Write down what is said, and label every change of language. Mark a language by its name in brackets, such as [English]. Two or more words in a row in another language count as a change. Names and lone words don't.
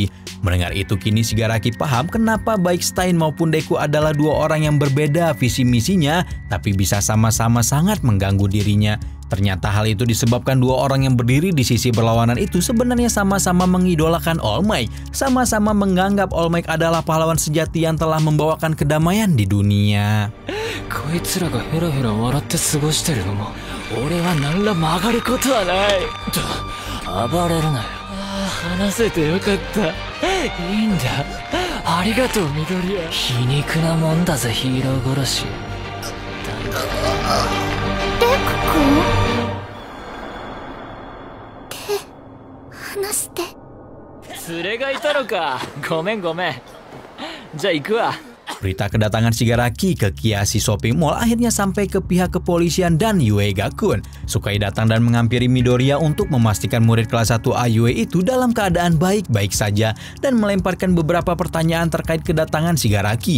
[Indonesian] Mendengar itu kini Shigaraki paham kenapa baik Stein maupun Deku adalah dua orang yang berbeda visi misinya, tapi bisa sama-sama sangat mengganggu dirinya. Ternyata hal itu disebabkan dua orang yang berdiri di sisi berlawanan itu sebenarnya sama-sama mengidolakan All Might, sama-sama menganggap All Might adalah pahlawan sejati yang telah membawakan kedamaian di dunia. [Japanese] こいつらがヘラヘラ笑って過ごしてるのも俺は何ら曲がることはない。暴れるなよ。話せてよかった。いいんだ。ありがとう緑谷。皮肉なもんだぜヒーロー殺し。デク君？話して。連れがいたのか。ごめんごめん。じゃあ行くわ。 [Indonesian] Berita kedatangan Shigaraki ke Kiashi Shopping Mall akhirnya sampai ke pihak kepolisian dan Yue Gakun. Sukai datang dan menghampiri Midoriya untuk memastikan murid kelas 1A Yue itu dalam keadaan baik-baik saja dan melemparkan beberapa pertanyaan terkait kedatangan Shigaraki.